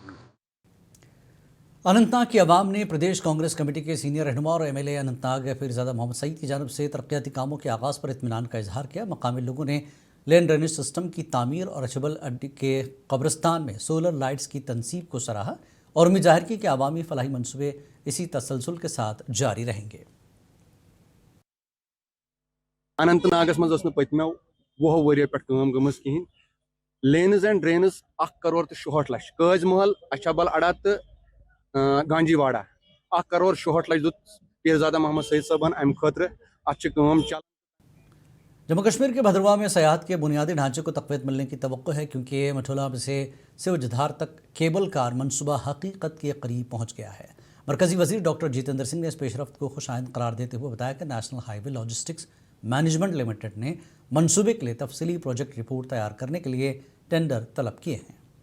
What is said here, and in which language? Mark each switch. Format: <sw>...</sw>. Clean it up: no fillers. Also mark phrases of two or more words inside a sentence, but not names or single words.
<ur>اننت ناگ کی عوام نے پردیش کانگریس کمیٹی کے سینئر رہنما اور MLA اننت ناگ پیرزادہ محمد سعید کی جانب سے ترقیاتی کاموں کے آغاز پر اطمینان کا اظہار کیا. مقامی لوگوں نے</ur> <en>lane drainage system</en> <ur>کی تعمیر اور اچھبل اڈی کے قبرستان میں</ur> <en>solar lights</en> <ur>کی تنصیب کو سراہا اور امید ظاہر کی کہ عوامی فلاحی منصوبے اسی تسلسل کے ساتھ جاری رہیں گے.</ur> <ks>अनंतनागस मज पत्मो 20 वरियो पे काम गमस कहें</ks> <en>lanes and drains</en> <ks>1,66,00,000 कज महल अछबल अड़ा तो गांजीवाड़ा 1,66,00,000 दुत पीरजादा मोहम्मद सईद साहबन अम खतर अत चल।</ks> <ur>جموں کشمیر کے بھدرواہ میں سیاحت کے بنیادی ڈھانچے کو تقویت ملنے کی توقع ہے، کیونکہ مٹھولا سے سیوجدھار تک</ur> <en>cable car</en> <ur>منصوبہ حقیقت کے قریب پہنچ گیا ہے. مرکزی وزیر ڈاکٹر جتیندر سنگھ نے اس پیش رفت کو خوش آئند قرار دیتے ہوئے بتایا کہ نیشنل ہائی وے لاجسٹکس مینجمنٹ لمیٹڈ نے منصوبے کے لیے تفصیلی</ur> <en>project report</en> <ur>تیار کرنے کے لیے ٹینڈر طلب کیے ہیں.</ur>